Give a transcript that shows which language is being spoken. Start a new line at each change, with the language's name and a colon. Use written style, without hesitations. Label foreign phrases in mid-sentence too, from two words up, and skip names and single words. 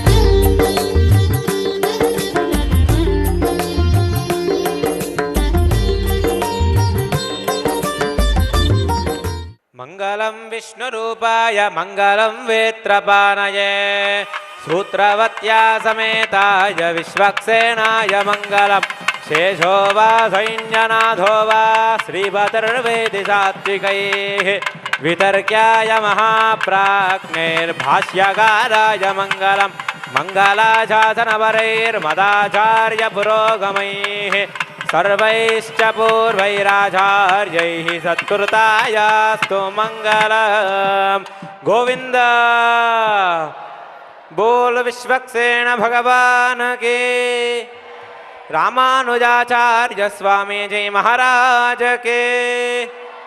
Sanskrit: మంగళం విష్ణురూపాయ మంగళం వేత్రపానయే సూత్రవత్యా సమేతాయ విశ్వక్సేనాయ మంగళం శేషో వా సైన్యనాథో వా శ్రీపతిర్వేది సాత్వికైః వితర్క్యాయ మహాప్రాజ్ఞైర్భాష్యకారాయ మంగళం మంగళాశాసనపరైర్మదాచార్య పురోగమైః सर्वैश्च पूर्वैराचार्यैः सत्कृतायास्तु मङ्गलम्.
Hindi: गोविन्द बोल विश्वक्सेन भगवान् के. रामानुजाचार्य स्वामी जी महाराज के.